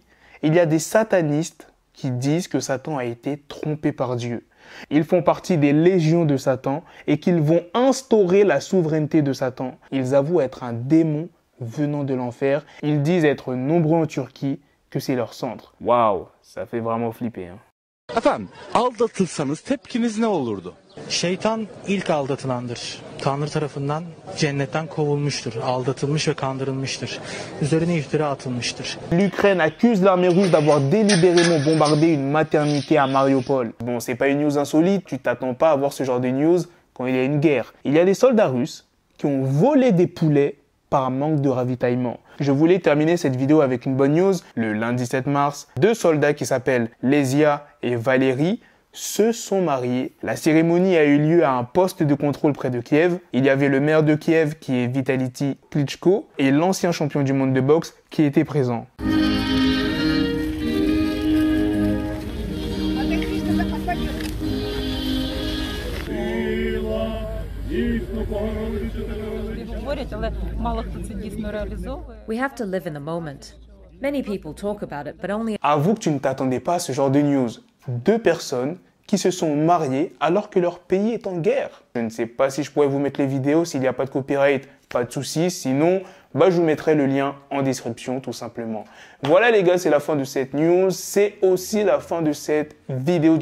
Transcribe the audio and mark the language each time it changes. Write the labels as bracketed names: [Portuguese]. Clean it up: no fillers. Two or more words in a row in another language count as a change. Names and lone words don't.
[French] Il y a des satanistes qui disent que Satan a été trompé par Dieu. Ils font partie des légions de Satan et qu'ils vont instaurer la souveraineté de Satan. Ils avouent être un démon venant de l'enfer. Ils disent être nombreux en Turquie, que c'est leur centre. Waouh, ça fait vraiment flipper. Hein. [Turkish] Efendim, aldatılsanız tepkiniz ne olurdu? Şeytan ilk aldatılandır. Tanrı tarafından cennetten kovulmuştur, aldatılmış ve kandırılmıştır. Üzerine iftira atılmıştır. [French] L'Ukraine accuse l'armée russe d'avoir délibérément bombardé une maternité à Mariupol. Bon, c'est pas une news insolite, tu t'attends pas à voir ce genre de news quand il y a une guerre. Il y a des soldats russes qui ont volé des poulets par manque de ravitaillement. Je voulais terminer cette vidéo avec une bonne news. Le lundi 7 mars, deux soldats qui s'appellent Lesia et Valérie se sont mariés. La cérémonie a eu lieu à un poste de contrôle près de Kiev. Il y avait le maire de Kiev qui est Vitaly Klitschko et l'ancien champion du monde de boxe qui était présent. [English] We have to live in the moment. Many people talk about it, but only... [French] Avoue que tu ne t'attendais pas à ce genre de news. Deux personnes qui se sont mariées alors que leur pays est en guerre. Je ne sais pas si je pourrais vous mettre les vidéos, s'il n'y a pas de copyright, pas de soucis. Sinon, je vous mettrai le lien en description tout simplement. Voilà les gars, c'est la fin de cette news. C'est aussi la fin de cette vidéo.